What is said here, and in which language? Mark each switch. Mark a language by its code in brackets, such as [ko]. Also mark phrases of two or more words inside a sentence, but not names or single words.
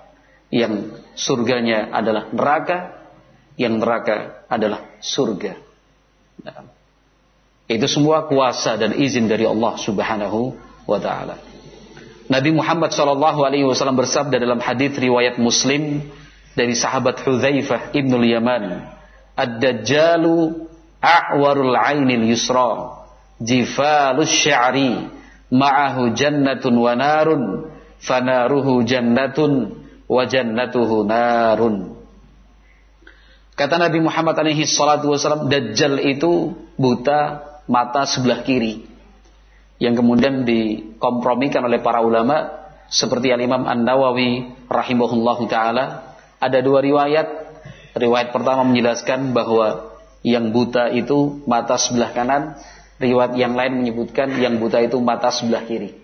[id] Yang surganya adalah neraka, yang neraka adalah surga. Nah, itu semua kuasa dan izin dari Allah [ar] سبحانه وتعالى. [id] Nabi Muhammad [ar] صلى الله عليه وسلم [id] bersabda dalam hadis riwayat Muslim dari sahabat Hudzaifah ibnul Yaman, [ar] "الدجال أعور العين اليسرى جفال الشعر, معه جنة ونار فناره جنة وجنته نار." [id] Kata Nabi Muhammad [ar] عليه الصلاة والسلام, [id] Dajjal itu buta mata sebelah kiri, yang kemudian dikompromikan oleh para ulama seperti Al-Imam An-Nawawi [ar] رحمه الله تعالى. [id] Ada dua riwayat. Riwayat pertama menjelaskan bahwa yang buta itu mata sebelah kanan, riwayat yang lain menyebutkan yang buta itu mata sebelah kiri.